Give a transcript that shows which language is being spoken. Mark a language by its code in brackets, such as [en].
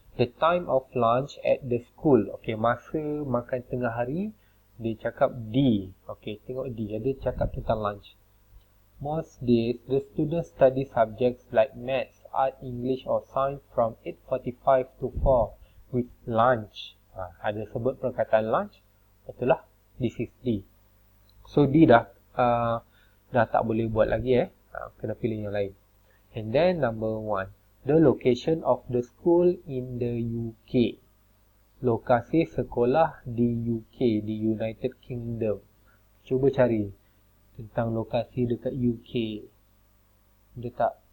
[en] The time of lunch at the school. [ms] Okay, masa makan tengah hari, dia cakap D. Okay, tengok D. Dia cakap tentang lunch. [en] Most days, the students study subjects like maths, art, English or science from 8:45 to 4 with lunch. [ms] Ada sebut perkataan lunch. Betul lah. [en] This is D. [ms] So, D dah tak boleh buat lagi kena pilih yang lain. [en] And then number 1. The location of the school in the UK. [ms] Lokasi sekolah di UK, di United Kingdom. Cuba cari tentang lokasi dekat UK. Ada tak?